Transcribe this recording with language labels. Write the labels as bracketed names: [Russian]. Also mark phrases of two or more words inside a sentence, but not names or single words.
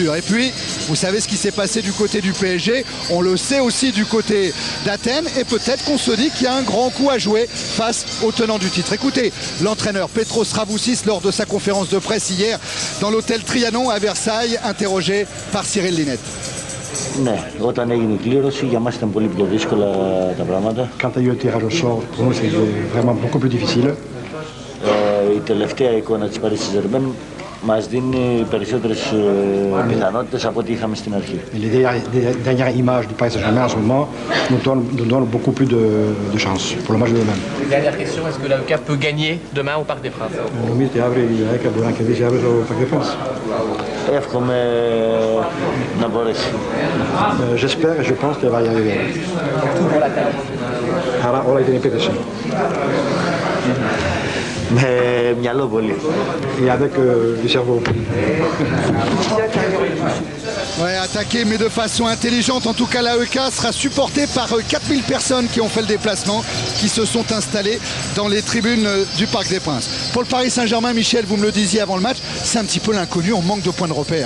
[French] Et puis, vous savez ce qui s'est passé du côté du PSG, on le sait aussi du côté d'Athènes et peut-être qu'on se dit qu'il y a un grand coup à jouer face au tenant du titre. Écoutez, l'entraîneur Petros Saraboussis lors de sa conférence de presse hier dans l'hôtel Trianon à Versailles, interrogé par Cyril Linette. [Greek] Ναι, όταν έγινε η κλήρωση για μας ήταν πολύ πιο δύσκολα τα πράγματα. [French] Quand il y a eu le tirage au sort, pour nous c'était vraiment beaucoup plus difficile. [Greek] Η τελευταία εικόνα της Paris Saint-Germain μας δίνει περισσότερες πιθανότητες από ό,τι είχαμε στην αρχή. [French] Les dernières images du Paris Saint-Germain en ce moment nous donnent beaucoup plus de chance pour le match de demain. Dernière question, est-ce que l'AEK peut gagner demain au Parc des Princes? [Greek] Νομίζετε αύριο η ΑΕΚ μπορεί να κερδίσει αύριο στο Parc des Princes? Εύχομαι να μπορέσει. [French] J'espère et je pense qu'elle va y arriver. Tout pour la taille. [Greek] Άρα όλα ήταν επίθεση. Με μυαλό πολύ. [French] Et avec du cerveau. Ouais, attaqué mais de façon intelligente. En tout cas, l'AEK sera supporté par 4000 personnes qui ont fait le déplacement, qui se sont installées dans les tribunes du Parc des Princes. Pour le Paris Saint-Germain, Michel, vous me le disiez avant le match, c'est un petit peu l'inconnu, on manque de points de repère.